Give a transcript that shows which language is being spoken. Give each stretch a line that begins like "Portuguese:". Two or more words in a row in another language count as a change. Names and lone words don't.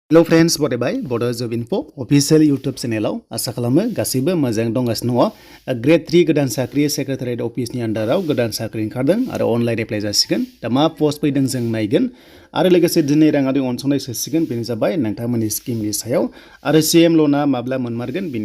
English: Hello friends,
Bodo: Bodo by Bodo Job Info official YouTube channel आसा खालामो गासिबो मोजां दंगासिनो दङ ग्रेड 3 गोदान साख्रि
English: secretariat office
Bodo: नि आन्डाराव गोदान साख्रि ओंखारदों आरो
English: online apply
Bodo: जासिगोन दा मा पस्ट फैदों जों नायगोन आरो लोगोसे दिनै राङारि अनसुंथाइ सोसिगोन बेनो जाबाय नोंथांमोननि स्किमनि सायाव आरो सीएम ल'ना माब्ला मोनमारगोन बेनि